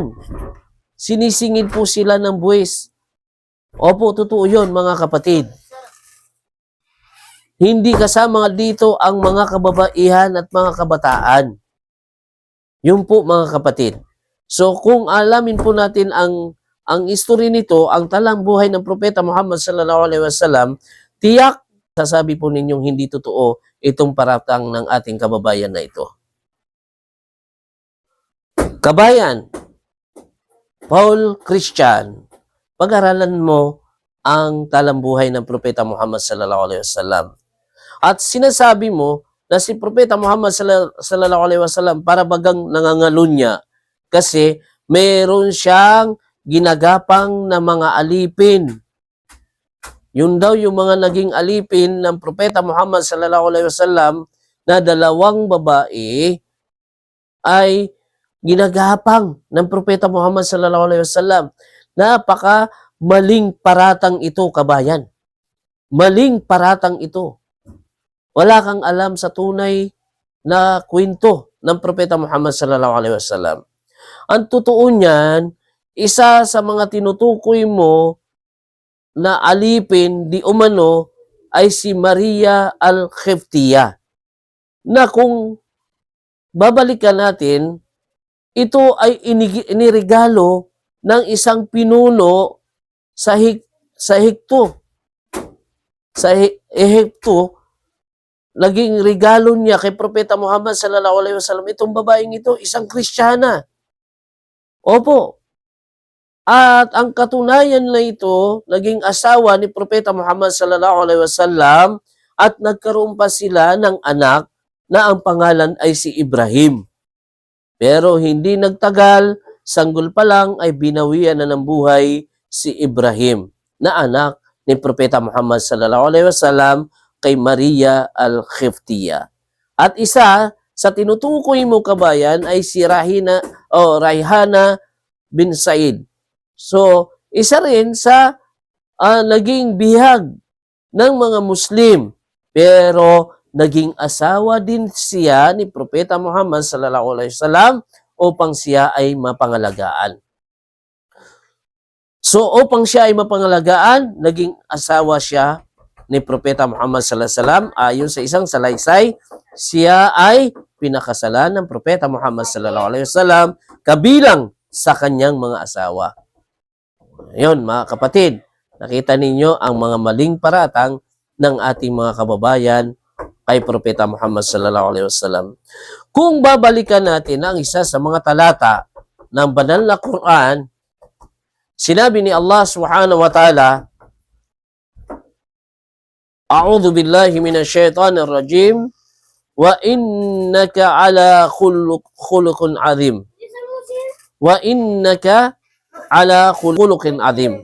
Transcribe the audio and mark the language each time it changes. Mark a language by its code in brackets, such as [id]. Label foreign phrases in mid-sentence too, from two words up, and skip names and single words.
[tl] Sinisingil po sila ng buwis. Opo, totoo yun, mga kapatid. Hindi kasama dito ang mga kababaihan at mga kabataan. Yun po, mga kapatid. So, kung alamin po natin ang history nito, ang talang buhay ng propeta Muhammad [ar] صلى الله عليه وسلم, [tl] tiyak, sasabi po ninyong hindi totoo itong paratang ng ating kababayan na ito. Kabayan, Paul Christian, pag-aralan mo ang talang buhay ng propeta Muhammad [ar] صلى الله عليه وسلم. [tl] At sinasabi mo na si propeta Muhammad [ar] صلى الله عليه وسلم [tl] para bagang nangangalunya kasi meron siyang ginagapang na mga alipin. Yun daw yung mga naging alipin ng propeta Muhammad [ar] صلى الله عليه وسلم [tl] na 2 babae ay ginagapang ng propeta Muhammad [ar] صلى الله عليه وسلم. [tl] Napaka maling paratang ito, kabayan. Maling paratang ito. Wala kang alam sa tunay na kwento ng propeta Muhammad [ar] صلى الله عليه وسلم. [tl] Ang totoo niyan, isa sa mga tinutukoy mo na alipin di umano ay si Maria al-Qibtiyya. Na kung babalikan natin, ito ay inirigalo ng isang pinuno sa Ehipto. Sa Ehipto, naging regalo niya kay Propeta Muhammad [ar] صلى الله عليه وسلم [tl] itong babaeng ito, isang Kristiyana. Opo. At ang katunayan na ito, naging asawa ni Propeta Muhammad [ar] صلى الله عليه وسلم [tl] at nagkaroon pa sila ng anak na ang pangalan ay si Ibrahim. Pero hindi nagtagal, sanggol pa lang ay binawian na ng buhay si Ibrahim na anak ni Propeta Muhammad [ar] صلى الله عليه وسلم [tl] kay Maria al-Khiftiyah. At isa sa tinutukoy mo kabayan ay si Rayhana bin Said. So, isa rin sa naging bihag ng mga Muslim. Pero naging asawa din siya ni Propeta Muhammad [ar] صلى الله عليه وسلم [tl] upang siya ay mapangalagaan. So, upang siya ay mapangalagaan, naging asawa siya ni Propeta Muhammad [ar] صلى الله عليه وسلم. [tl] Ayon sa isang salaysay, siya ay pinakasalan ng Propeta Muhammad [ar] صلى الله عليه وسلم [tl] kabilang sa kanyang mga asawa. Ayun, mga kapatid, nakita ninyo ang mga maling paratang ng ating mga kababayan kay Propeta Muhammad [ar] صلى الله عليه وسلم. [tl] Kung babalikan natin ang isa sa mga talata ng banal na Quran, sinabi ni Allah [ar] سبحانه وتعالى, أعوذ بالله من الشيطان الرجيم وإنك على خلق عظيم. وإنك على خلق عظيم.